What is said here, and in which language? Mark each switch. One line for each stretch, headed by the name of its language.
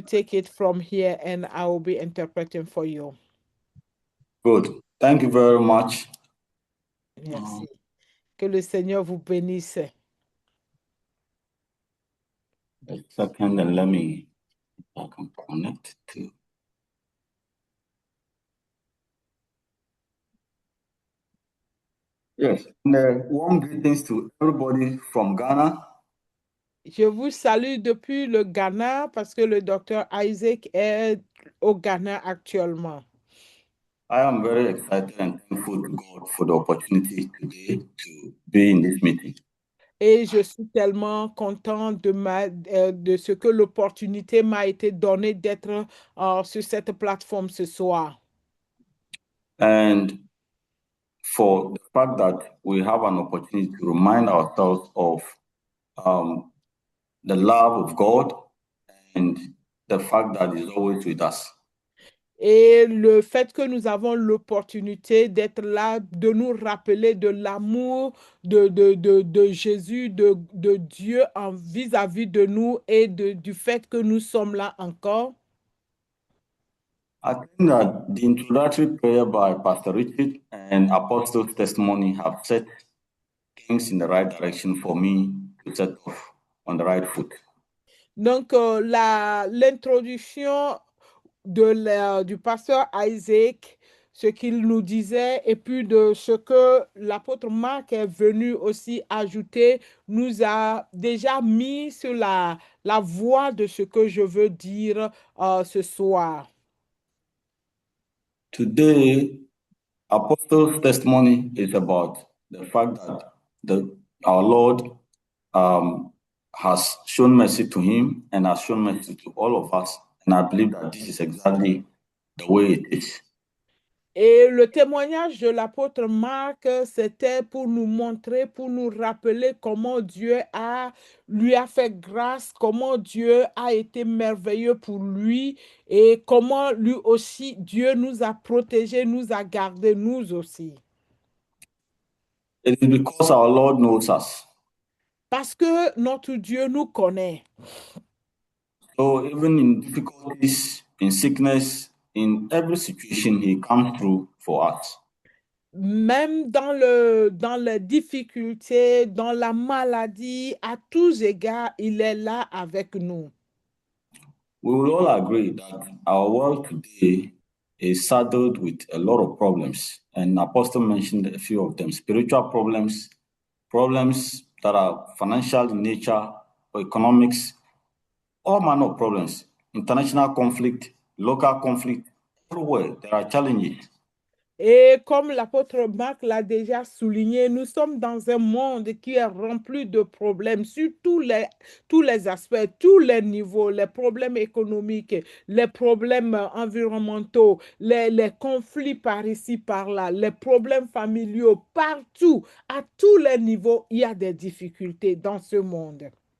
English: Take it from here and I will be interpreting for you. Good. Thank you very much.
French: Merci. Que le Seigneur vous bénisse.
English: A second, and let me, if I can connect to. Yes, and warm greetings to everybody from Ghana.
French: Je vous salue depuis le Ghana parce que le docteur Isaac est au Ghana actuellement.
English: I am very excited and thankful to God for the opportunity today to be in this meeting.
French: Et je suis tellement content de ce que l'opportunité m'a été donnée d'être sur cette plateforme ce soir.
English: And for the fact that we have an opportunity to remind ourselves of the love of God and the fact that He's always with us.
French: Et le fait que nous avons l'opportunité d'être là, de nous rappeler de l'amour de Jésus, de Dieu vis-à-vis de nous et du fait que nous sommes là encore.
English: I think that the introductory prayer by Pastor Richard and Apostle's testimony have set things in the right direction for me to set off on the right foot.
French: Donc, l'introduction du pasteur Isaac, ce qu'il nous disait, et puis de ce que l'apôtre Marc est venu aussi ajouter, nous a déjà mis sur la voie de ce que je veux dire ce soir.
English: Today, Apostle's testimony is about the fact that our Lord has shown mercy to him and has shown mercy to all of us. And I believe that this is exactly the way it is.
French: Et le témoignage de l'apôtre Marc, c'était pour nous montrer, pour nous rappeler comment Dieu lui a fait grâce, comment Dieu a été merveilleux pour lui et comment lui aussi, Dieu nous a protégés, nous a gardés, nous aussi.
English: It is because our Lord knows us.
French: Parce que notre Dieu nous connaît.
English: So even in difficulties, in sickness, in every situation, He comes through for us.
French: Même dans les difficultés, dans la maladie, à tous égards, il est là avec nous.
English: We will all agree that our world today is saddled with a lot of problems. And Apostle mentioned a few of them: spiritual problems, problems that are financial in nature, or economics, all manner of problems, international conflict, local conflict, everywhere there are challenges.
French: Et comme l'apôtre Marc l'a déjà souligné, nous sommes dans un monde qui est rempli de problèmes sur tous les aspects, tous les niveaux, les problèmes économiques, les problèmes environnementaux, les conflits par ici, par là, les problèmes familiaux, partout, à tous les niveaux, il y a des difficultés dans ce monde.